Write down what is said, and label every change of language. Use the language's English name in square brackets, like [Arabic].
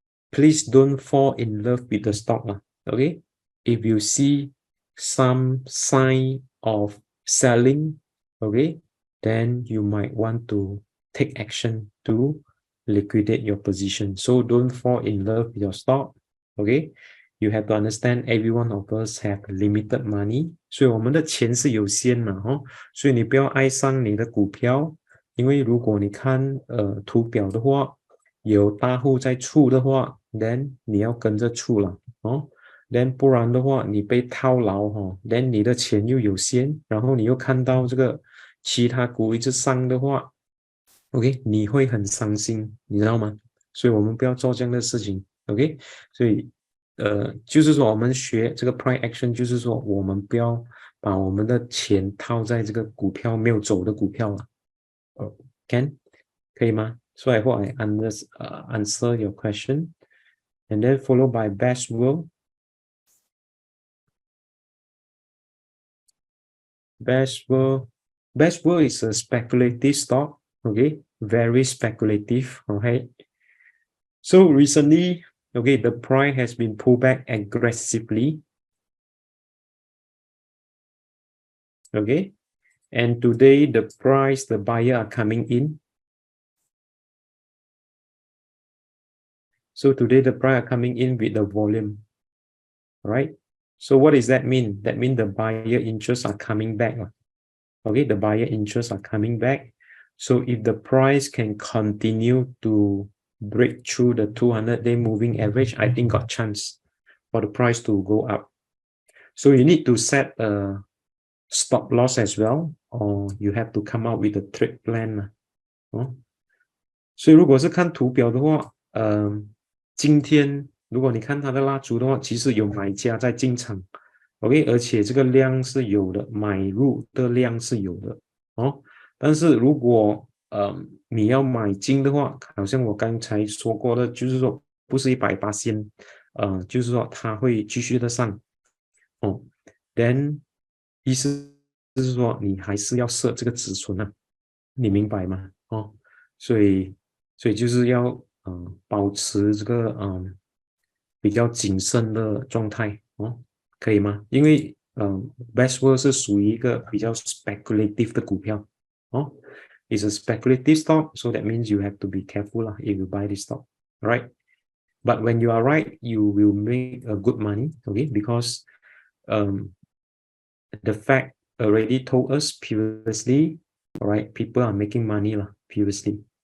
[English] Please don't fall in love with the stock. Okay. If you see some sign of selling, okay, then you might want to take action to liquidate your position. So don't fall in love with your stock. Okay, you have to understand every one of us have limited money. [Chinese] 所以我们的钱是有限的哦，所以你不要爱上你的股票，因为如果你看图表的话，有大户在出的话 ，then 你要跟着出了哦。 then 不然的话，你被套牢哈 ，then 你的钱又有限，然后你又看到这个其他股一直上的话 ，OK， 你会很伤心，你知道吗？所以我们不要做这样的事情 ，OK， 所以就是说我们学这个 price action， 就是说我们不要把我们的钱套在这个股票没有走的股票了 ，can 可以吗？ [English] So I hope I answer your question, and then followed by Best World. Best World is a speculative stock. Okay, very speculative. Okay. So recently, okay, the price has been pulled back aggressively. Okay, and today the price, the buyer are coming in. So today the price are coming in with the volume, right? So what does that mean? That means the buyer interests are coming back. Okay, the buyer interests are coming back. So if the price can continue to break through the 200-day moving average, I think got chance for the price to go up. So you need to set a stop loss as well, or you have to come out with a trade plan. [Chinese] 所以如果是看图表的话，今天如果你看它的蜡烛的话，其实有买家在进场 ，OK， 而且这个量是有的，买入的量是有的哦。但是如果你要买进的话，好像我刚才说过的，就是说不是100%，就是说它会继续的上哦。 Then 意思就是说你还是要设这个止损啊，你明白吗？哦，所以就是要保持这个比较谨慎的状态哦，可以吗？因为Best World 是属于一个比较 speculative 的股票哦。 [English] It's a speculative stock, so that means you have to be careful lah if you buy this stock, right? But when you are right, you will make a good money, okay? Because the fact already told us previously, all right, people are making money lah previously.